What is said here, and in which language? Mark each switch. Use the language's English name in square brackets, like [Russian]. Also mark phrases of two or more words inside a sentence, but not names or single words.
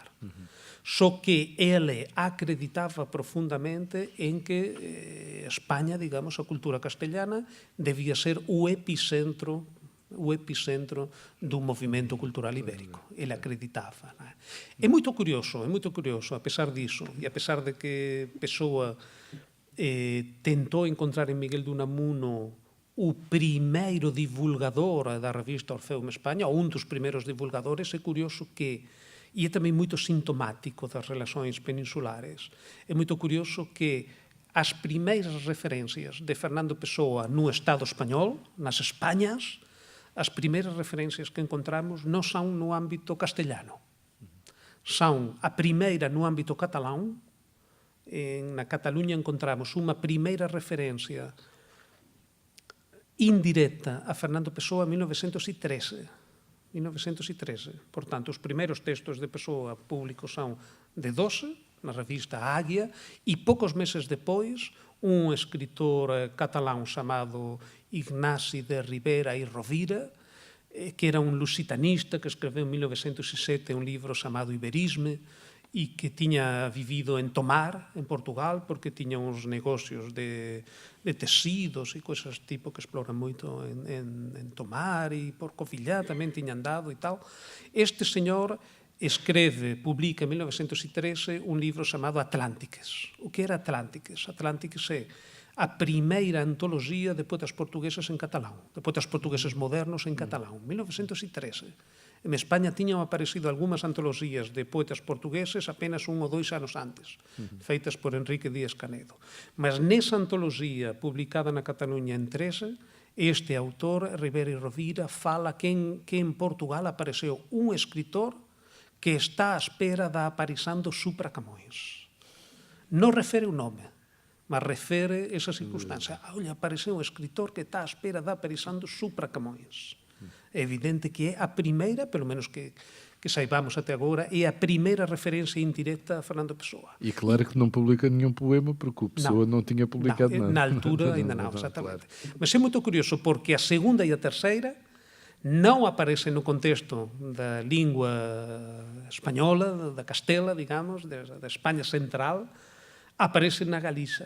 [Portuguese] Só que ele acreditava profundamente em que Espanha, digamos, a cultura castelhana, devia ser o epicentro do movimento cultural ibérico. Ele acreditava. Não é? É muito curioso, apesar disso, e apesar de que Pessoa tentou encontrar em Miguel de Unamuno [Galician] o primeiro divulgador da revista Orfeu en Espanha, ou un dos primeiros divulgadores, é curioso que, e é tamén moito sintomático [Portuguese] das relações peninsulares, [Galician] é moito curioso que as primeiras referencias de Fernando Pessoa no Estado español, nas Españas, as primeiras referencias que encontramos non son no ámbito castellano. Son a primeira no ámbito catalán. Na Cataluña encontramos unha primeira referencia indirecta a Fernando Pessoa en 1913. [Portuguese] Portanto, os primeiros textos de Pessoa públicos são de 12, na revista Águia, e poucos meses depois, um escritor catalão chamado Ignasi de Ribera e Rovira, que era um lusitanista, que escreveu em 1907 um livro chamado Iberisme, e que tinha vivido em Tomar, em Portugal, porque tinha uns negócios de tecidos e coisas tipo que exploram muito em Tomar, e por Covilhã também tinha andado e tal. Este senhor publica em 1913 um livro chamado Atlântiques. O que era Atlântiques? Atlântiques é a primeira antologia de poetas portugueses em catalão, de poetas portugueses modernos em catalão, 1913. [Galician] En España tiñan aparecido algunhas antoloxías de poetas portugueses apenas 1 ou 2 anos antes, feitas por Enrique Díaz Canedo. Mas nesa antoloxía publicada na Cataluña en 13, este autor, Ribera e Rovira, fala que en Portugal apareceu un escritor que está á espera da aparición do Supra Camões. Non refere o nome, mas refere esa circunstancia. Olha, apareceu un escritor que está á espera da aparición do Supra Camões. [Portuguese] É evidente que é a primeira, pelo menos que saibamos até agora, é a primeira referência indirecta a Fernando Pessoa. E claro que não publica nenhum poema, porque o Pessoa não tinha publicado nada. Na altura ainda não, exatamente. Mas é muito curioso, porque a segunda e a terceira não aparecem no contexto da língua espanhola, da Castela, digamos, da Espanha central, aparecem na Galiza.